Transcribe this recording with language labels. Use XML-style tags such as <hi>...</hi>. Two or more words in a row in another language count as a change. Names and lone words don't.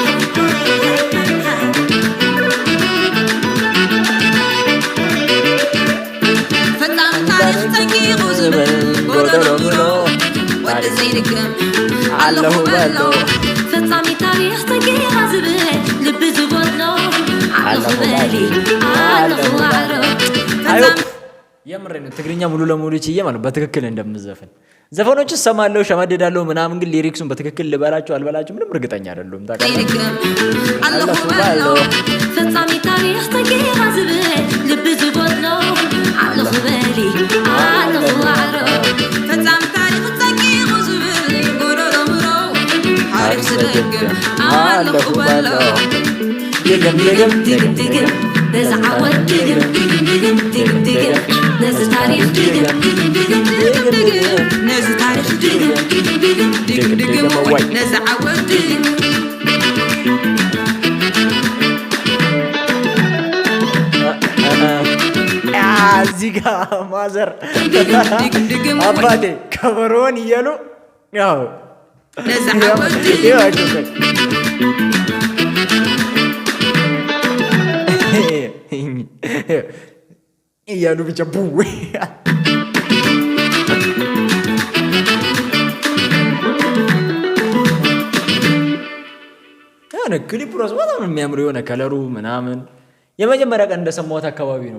<ti>ፈጣን ታሪክ ጠንቂቑ ዝብል ጎደሎ ብሎ ወዲ ዘይድግም ኣለሁ በሎ ፈጻሚ ታሪክ ጠንቂቓ ዝብል ልቢ ዝጎድሎ ኣለሁ በሊ ኣለሁ ዋዕሮ</ti> <am>የምሬ ነው ትግርኛ ሙሉ ለሙሉ ችዬ ማለት በትክክል እንደምዘፈን ዘፈኖች ሰማለው ሸማደዳለው ምናምን ግን ሊሪክሱን በትክክል ልበላቸው አልበላቸው ምንም እርግጠኛ አይደለም ታውቃለህ</am> <ti>ኣለሁ በሎ ፈጻሚ ታሪክ ጠንቂቓ ዝብል ልቢ ዝጎድሎ ኣለሁ በሊ ኣለሁ ዋዕሮ ፈጻሚ ታሪክ ጠንቂቑ ዝብል ጎደሎ ብሎ ታሪክ ዝደግም ኣለሁ በሎ ድግም ነዚ ዓወት ድግም ነዚ ታሪክ ድግም ነዚ ታሪክ ድግም ነዚ ዓወት ድግም</ti> <am>እዚህ ጋር ማዘር አባቴ ከበሮን እያሉ ያው</am> <ti>ነዚ ዓወት ድግም</ti> <am>እያሉ ብቻ ቡዌ የሆነ ክሊፕ ራሱ በጣም የሚያምር የሆነ ከለሩ ምናምን የመጀመሪያ ቀን እንደሰማሁት አካባቢ ነው</am>